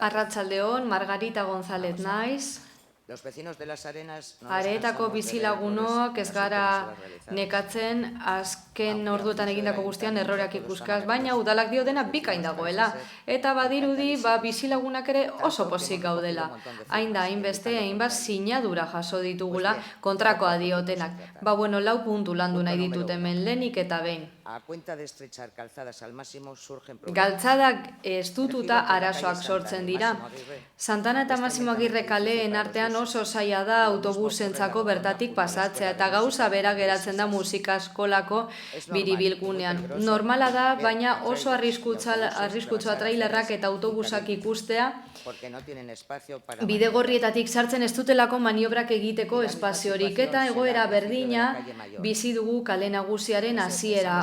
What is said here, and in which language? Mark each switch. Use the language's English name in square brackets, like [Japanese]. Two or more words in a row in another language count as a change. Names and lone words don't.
[Basque] Arratsaldeon, Margarita González naiz. [Spanish] Los vecinos de las Arenas... [Basque] Areetako bizilagunok ez gara nekatzen azken orduetan egindako guztian erroreak ikuskaz, baina udalak dio dena bikain dagoela. Eta badirudi bizilagunak ere oso pozik gaudela. Hain da, hainbeste, hainbat sinadura jaso ditugula kontrakoa diotenak. 4 puntu landu nahi ditut hemen lehenik eta behin. [Spanish] A cuenta de estrechar calzadas al máximo surgen problemas. [Basque] Galtzadak estututa arazoak sortzen dira. Santana eta Masimo Agirre kaleen artean oso zaila da autobusentzako bertatik pasatzea eta gauza bera geratzen da musika eskolako biribilgunean. Normala da, baina oso arriskutsua trailerrak eta autobusak ikustea bidegorrietatik sartzen ez dutelako maniobrak egiteko espaziorik eta egoera berdina bizi dugu kale nagusiaren hasiera.